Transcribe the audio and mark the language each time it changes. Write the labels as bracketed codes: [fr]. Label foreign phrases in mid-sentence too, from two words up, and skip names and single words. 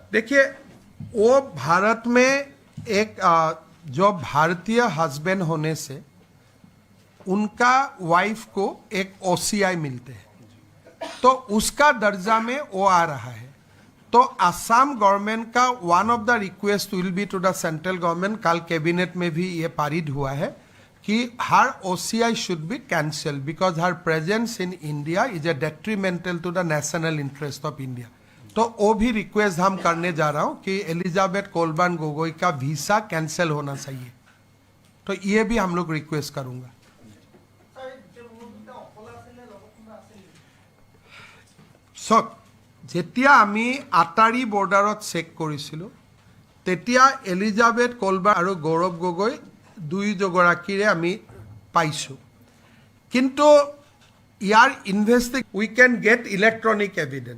[hi] देखिए वो भारत में एक जो भारतीय हस्बैंड होने से उनका वाइफ को एक ओसीआई मिलते हैं, तो उसका दर्जा में वो आ रहा है। तो असम गवर्नमेंट का [en] one of the request will be to the central government, [hi] कल कैबिनेट में भी ये पारित हुआ है कि [en] her OCI should be cancel because her presence in India is a detrimental to the national interest of India. [hi] तो वो भी रिक्वेस्ट हम करने जा रहा हूँ कि एलिजाबेथ कोलबर्न गोगोई का वीसा कैंसिल होना चाहिए, तो ये भी हम लोग रिक्वेस्ट करूँगा। [as] যেতিয়া আমি আটাৰী বৰ্ডাৰত চেক কৰিছিলোঁ তেতিয়া এলিজাবেথ কোলবাৰ্ণ আৰু গৌৰৱ গগৈ দুয়োগৰাকীৰে আমি পাইছোঁ, কিন্তু ইয়াৰ [en] we can get electronic evidence.